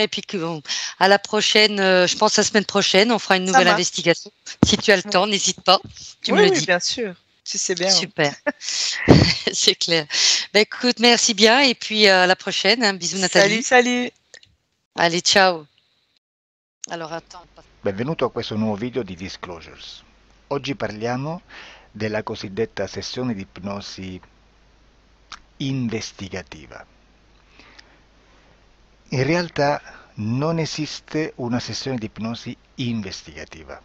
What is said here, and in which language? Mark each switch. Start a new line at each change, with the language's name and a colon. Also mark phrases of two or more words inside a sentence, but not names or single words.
French: Et puis, à la prochaine, je pense la semaine prochaine, on fera une nouvelle investigation. Si tu as le temps, n'hésite pas. Tu me le dis. Oui, bien sûr. Si c'est bien. Super. C'est clair. Bah, écoute, merci bien. Et puis, à la prochaine. Hein. Bisous, Nathalie. Salut. Allez,
Italian: ciao. Allora, attends. Benvenuto a questo nuovo video di Disclosures. Oggi parliamo della cosiddetta sessione di ipnosi investigativa. In realtà non esiste una sessione di ipnosi investigativa.